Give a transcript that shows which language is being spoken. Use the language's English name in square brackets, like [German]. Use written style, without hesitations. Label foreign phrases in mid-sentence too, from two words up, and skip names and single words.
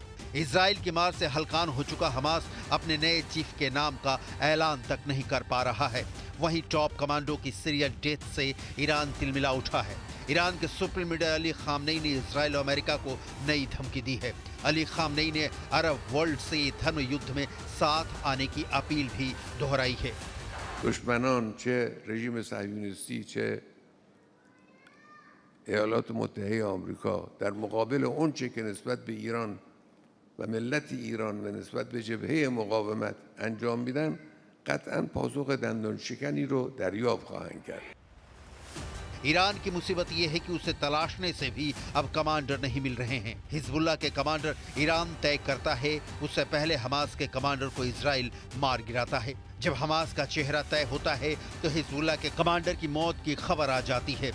[Hindi] इजराइल की मार से हलकान हो चुका हमास अपने नए चीफ के नाम का ऐलान तक नहीं कर पा रहा है। वहीं [English] top commando [Hindi] की [English] serial death [Hindi] से ईरान तिलमिला उठा है। ईरान के [English] supreme leader [Hindi] अली खामनेई ने इजराइल और अमेरिका को नई धमकी दी है। अली खामनेई ने [English] Arab world [Hindi] से धर्म युद्ध में साथ आने की अपील भी दोहराई है। [Persian] دشمنان چه رژیم صهیونیستی چه ایالات متحده آمریکا در مقابل اونچه که نسبت به ایران و ملت ایران و نسبت به جبهه مقاومت انجام میدن قطعا پاسخ دندان شکنی رو دریافت خواهند کرد. [Hindi] ईरान की मुसीबत यह है कि उसे तलाशने से भी अब कमांडर नहीं मिल रहे हैं। हिजबुल्लाह के कमांडर ईरान तय करता है, उससे पहले हमास के कमांडर को इजराइल मार गिराता है। जब हमास का चेहरा तय होता है तो हिजबुल्लाह के कमांडर की मौत की खबर आ जाती है।